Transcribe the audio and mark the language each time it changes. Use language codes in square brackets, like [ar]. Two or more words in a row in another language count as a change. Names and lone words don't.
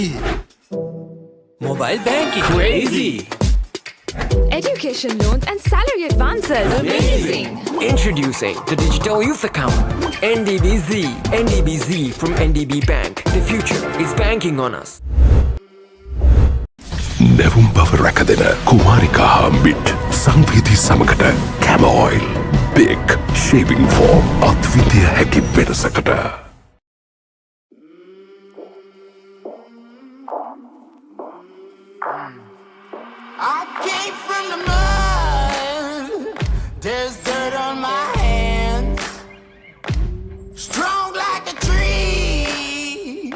[en] Mobile banking. Crazy. Education loans and salary advances. Amazing. Introducing the Digital Youth Account. NDBZ. NDBZ from NDB Bank. The future is banking on us. [si] නැවුම් බව රැකදෙන කුමාරිකා හා මිට් සංවේදී සමකට Camel Oil. [en] Big shaving foam [si] අත්විඳිය හැකි වෙනසකට. [en] I came from the mud. There's dirt on my hands. Strong like a tree.